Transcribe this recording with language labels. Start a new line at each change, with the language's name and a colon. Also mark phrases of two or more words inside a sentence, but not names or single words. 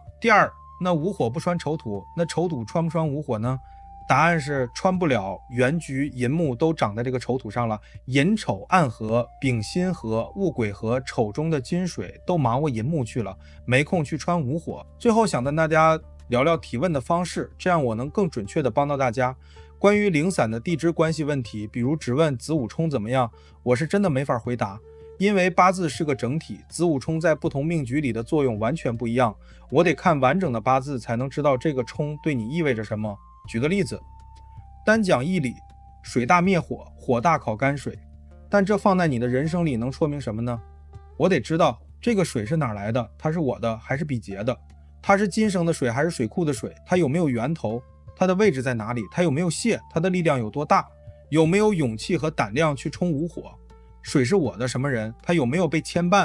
Chinese: 第二，那午火不穿丑土，那丑土穿不穿午火呢？答案是穿不了，原局寅木都長在這個丑土上了，寅丑暗合，丙辛合，戊癸合，丑中的金水都忙活寅木去了，沒空去穿午火。最後想跟大家聊聊提問的方式，這樣我能更準確的幫到大家。關於零散的地支關係問題，比如只問子午衝怎麼樣，我是真的沒法回答，因為八字是個整體，子午衝在不同命局裡的作用完全不一樣，我得看完整的八字才能知道這個衝對你意味着什麼。舉個例子，單講義理，水大滅火，火大考乾水，但這放在你的人生裡能說明什麼呢？我得知道這個水是哪來的，它是我的還是比劫的？它是今生的水還是水庫的水？它有沒有源頭？它的位置在哪裡？它有沒有泄？它的力量有多大？有沒有勇氣和膽量去衝午火？水是我的什麼人？他有沒有被牽絆？